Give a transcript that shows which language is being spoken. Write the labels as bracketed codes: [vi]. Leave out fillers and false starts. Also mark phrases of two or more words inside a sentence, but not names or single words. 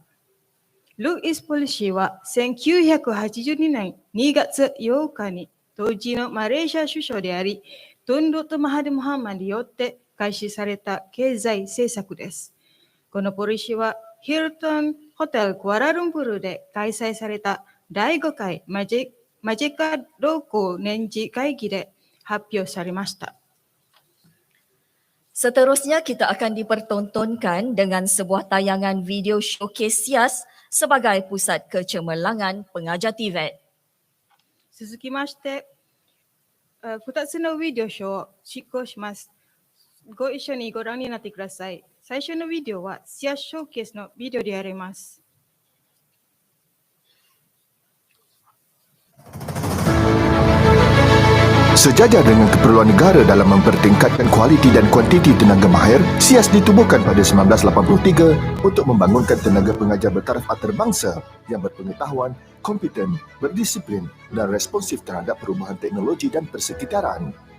[ja] ルイス・ポリシーは1982年2月8日に当時のマレーシア首相であり、トンドト・マハディ・モハマドによって開始された経済政策です。このポリシーはヒルトンホテルクアラルンプールで開催された第5回マジカ動向年次会議で発表されました。 [ms] Seterusnya kita akan dipertontonkan dengan sebuah tayangan [en] video showcase [ms] SIAS sebagai pusat kecemerlangan pengajar TVET. [ja] 続きまして、2つのビデオショーを執行します。ご一緒にご覧になってください。最初のビデオはSIASショーケースのビデオであります。 [ms] Sejajar dengan keperluan negara dalam mempertingkatkan kualiti dan kuantiti tenaga mahir, SIAS ditubuhkan pada 1983 untuk membangunkan tenaga pengajar bertaraf antarabangsa yang berpengetahuan, kompeten, berdisiplin dan responsif terhadap perubahan teknologi dan persekitaran.